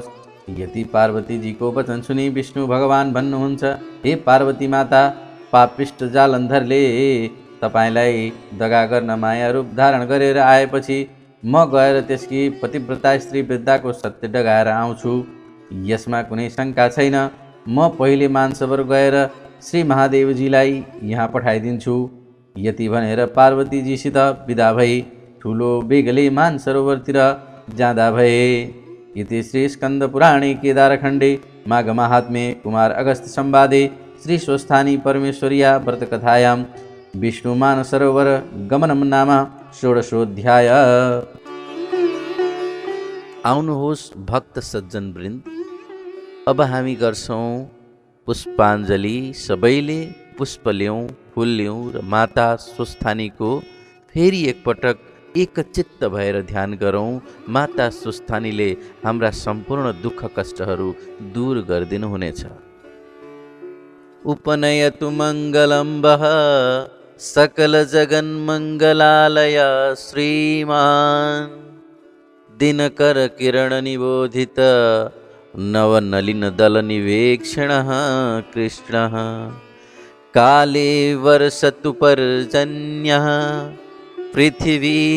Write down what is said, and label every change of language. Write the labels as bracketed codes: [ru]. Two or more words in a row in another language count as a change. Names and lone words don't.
[ne] यति पार्वतीजीको वचन सुनि विष्णु भगवान भन्नुहुन्छ, हे पार्वती माता, पापिष्ट जालन्धरले तपाईँलाई दगा गर्न माया रूप धारण गरेर आएपछि म गएर त्यसकी पतिव्रता स्त्री वृद्धाको सत्य डगाएर आउँछु। यसमा कुनै शङ्का छैन। म पहिले मानसरोवर गएर श्री महादेवजीलाई यहाँ पठाइदिन्छु। यति भनेर पार्वतीजीसित विदा भई ठुलो बेगले मानसरोवरतिर जाँदा भए। [sa] इति श्री स्कन्द पुराणे केदारखण्डे माघ माहात्म्ये कुमार अगस्त्य संवादे श्री स्वस्थानी परमेश्वर्या व्रतकथायां विष्णुमानसरोवर गमनं नाम षोडशोऽध्याय। [ne] आउनुहोस् भक्त सज्जन वृन्द, अब हामी गर्छौँ पुष्पाञ्जली। सबैले पुष्प ल्याउँ, फुल ल्याउँ र माता स्वस्थानीको फेरि एकपटक एकचित्त भएर ध्यान गरौँ। माता स्वस्थानीले हाम्रा सम्पूर्ण दुःख कष्टहरू दूर गरिदिनुहुनेछ। [sa] उपनयतु मङ्गलं वः सकल जगन्मङ्गलालय श्रीमान् दिनकर किरण निबोधित नवनलिन दल निवेक्षणः कृष्णः काले वर्षतु पर्जन्यः पृथिवी